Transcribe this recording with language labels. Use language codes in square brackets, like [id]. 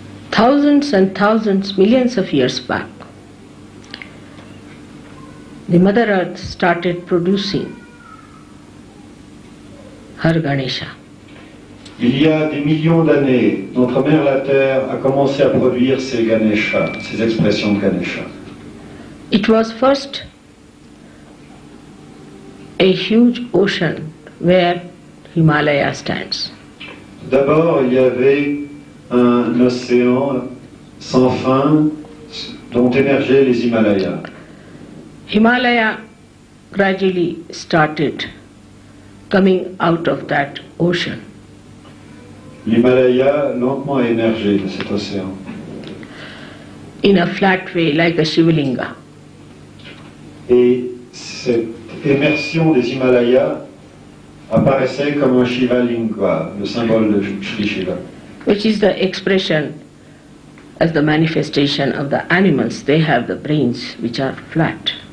[en] Thousands and thousands, millions of years back, the Mother Earth started producing her Ganesha. [fr] Il y a des millions d'années, notre mère la Terre a commencé à produire ces Ganesha, ces expressions de Ganesha. [en] It was first a huge ocean where Himalaya stands. [fr] D'abord, il y avait un océan sans fin dont émergeaient les Himalayas. [en] Himalaya gradually started coming out of that ocean. [fr] L'Himalaya lentement a émergé de cet océan. [en] In a flat way, like a Shivalinga. [fr] Et cette émersion des Himalayas apparaissait comme un Shivalinga, le symbole de Sri Shiva. [en] Which is the expression as the manifestation of the animals. They have the brains which are flat.